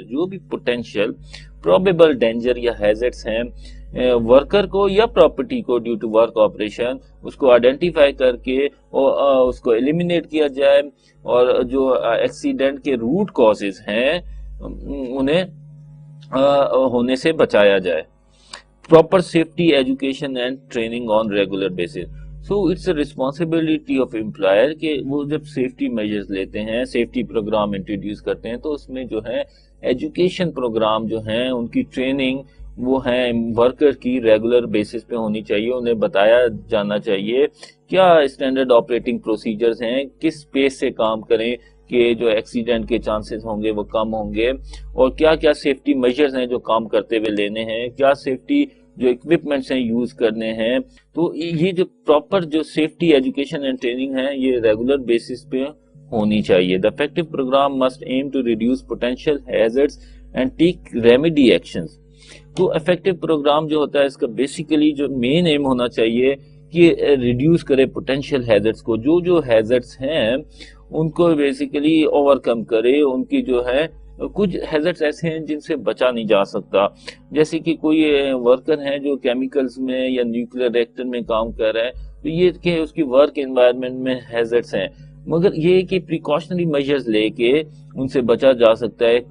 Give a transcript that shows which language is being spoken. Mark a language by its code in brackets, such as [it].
[ur] جو بھی potential probable danger یا ہیزرڈز ہیں ورکر کو یا پراپرٹی کو ڈیو ٹو ورک آپریشن اس کو آئیڈینٹیفائی کر کے اس کو ایلیمینیٹ کیا جائے اور جو ایکسیڈنٹ کے روٹ کازز ہیں انہیں ہونے سے بچایا جائے. [en] Proper safety education and training on regular basis. So it's a responsibility of employer [ur] کہ وہ جب safety measures لیتے ہیں safety program introduce کرتے ہیں تو اس میں جو ہے ایجوکیشن پروگرام جو ہیں ان کی ٹریننگ وہ ہیں ورکر کی ریگولر بیسس پہ ہونی چاہیے. انہیں بتایا جانا چاہیے کیا اسٹینڈرڈ آپریٹنگ پروسیجرز ہیں, کس پیس سے کام کریں کہ جو ایکسیڈنٹ کے چانسز ہوں گے وہ کم ہوں گے, اور کیا کیا سیفٹی میجرز ہیں جو کام کرتے ہوئے لینے ہیں, کیا سیفٹی جو اکوپمنٹس ہیں یوز کرنے ہیں. تو یہ جو پراپر جو سیفٹی ایجوکیشن اینڈ ٹریننگ ہے یہ ریگولر بیسس پہ ہونی چاہیے. [en] The effective program must aim to reduce potential hazards and take remedy actions. [ur] تو افیکٹو پروگرام جو ہوتا ہے اس کا بیسیکلی جو مین ایم ہونا چاہیے کہ ریڈیوس کرے پوٹینشیل ہیزرڈس کو. جو ہیزرڈس ہیں ان کو بیسیکلی اوور کم کرے. ان کی جو ہے کچھ ہیزرڈس ایسے ہیں جن سے بچا نہیں جا سکتا, جیسے کہ کوئی ورکر ہے جو کیمیکلز میں یا نیوکلیر ریئیکٹر میں کام کر رہا ہے تو یہ کہ اس کی ورک انوائرمنٹ میں ہیزرڈس ہیں, مگر یہ کہ پریکاشنری میجرز لے کے ان سے بچا جا سکتا ہے.